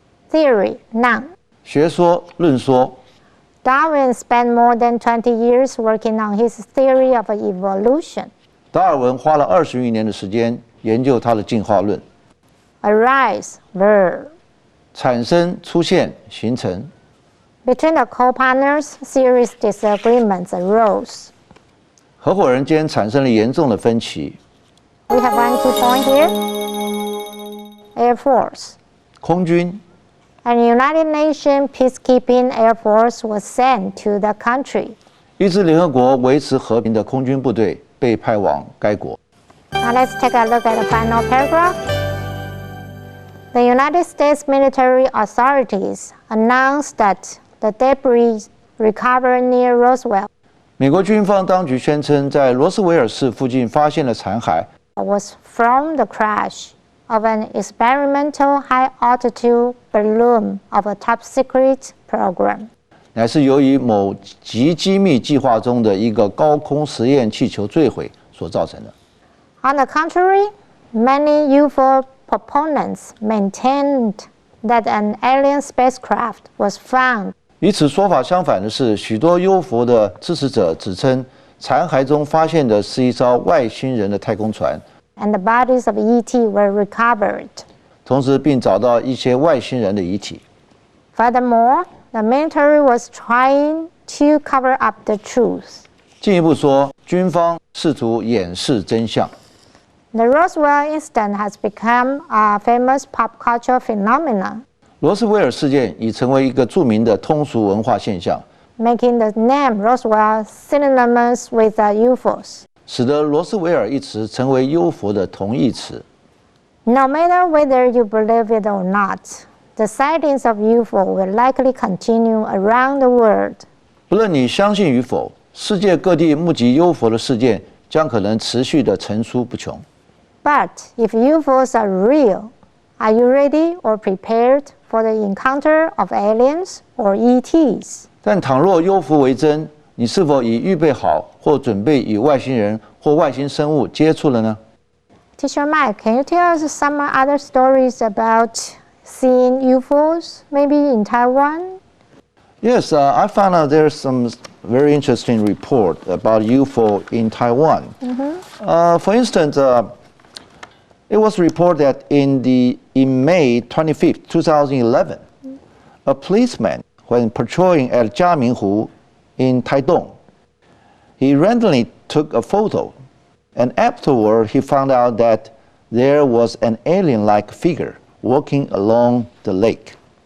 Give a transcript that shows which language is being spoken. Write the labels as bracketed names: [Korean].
[English] Theory, none. [Chinese] 学说、论说。 [English] Darwin spent more than 20 years working on his theory of evolution. [Chinese] 达尔文花了20余年的时间研究他的进化论。 [English] Arise, verb. [Chinese] 产生、出现、形成。 [English] Between the co-partners, serious disagreements arose. [Chinese] 合伙人间产生了严重的分歧。 [English] We have one key point here. Air Force. [Chinese] 空军。 [English] An United Nations peacekeeping air force was sent to the country. [Chinese] 一支联合国维持和平的空军部队被派往该国。 [English] Now let's take a look at the final paragraph. The United States military authorities announced that the debris recovered near Roswell [Chinese] 美国军方当局宣称，在罗斯威尔市附近发现了残骸， [English] was from the crash of an experimental high-altitude balloon of a top-secret program. [Chinese] 乃是由于某极机密计划中的一个高空实验气球坠毁所造成的。 [English] On the contrary, many UFO proponents maintained that an alien spacecraft was found. [Chinese] 与此说法相反的是，许多UFO的支持者指称，残骸中发现的是一艘外星人的太空船， [English] And the bodies of ET were recovered. [Chinese] 同时并找到一些外星人的遗体。 [English] Furthermore, the military was trying to cover up the truth. [Chinese] 进一步说，军方试图掩饰真相。 [English] The Roswell incident has become a famous pop culture phenomenon, [Chinese] 罗斯威尔事件已成为一个著名的通俗文化现象， [English] making the name Roswell synonymous with UFOs. [Chinese] 使得罗斯威尔一词成为UFO的同义词。 [English] No matter whether you believe it or not, the sightings of UFO will likely continue around the world. [Chinese] 不论你相信与否，世界各地目击UFO的事件将可能持续地层出不穷。 [English] But if UFOs are real, are you ready or prepared for the encounter of aliens or ETs? [Chinese] 但倘若UFO为真，你是否已预备好或准备与外星人或外星生物接触了呢？ [English] Teacher Mike, can you tell us some other stories about seeing UFOs, maybe in Taiwan? Yes, I found out there's some very interesting report about UFO in Taiwan. For instance, it was reported that in May 25th, 2011, a policeman, when patrolling at Jiaminghu in Taidong, he randomly took a photo, and afterward he found out that there was an alien-like figure walking along the lake.